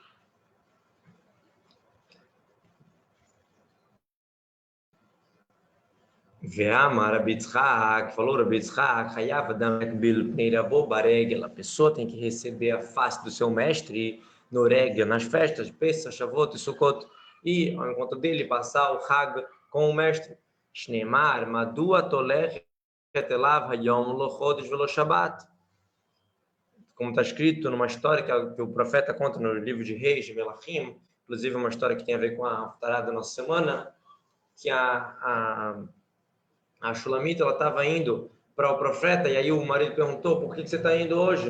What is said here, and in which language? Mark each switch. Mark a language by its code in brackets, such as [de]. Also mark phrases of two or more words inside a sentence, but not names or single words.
[he] ואמר רבי יצחק, falou Rabi Yitzhak, חייב אדם להקביל פני רבו ברגל, [pt] a pessoa tem que receber a face do seu mestre no regel, nas festas, Pesach, Shavuot e Sukkot, e ao encontro dele passar o Hag com o mestre. [he] שנאמר, מדוע את הולכת אליו היום לא חודש ולא שבת. [pt] Como está escrito numa história que o profeta conta no livro de Reis, de Melachim, inclusive uma história que tem a ver com a tarada da nossa semana, que a Shulamita, ela estava indo para o profeta, e aí o marido perguntou, por que você está indo hoje?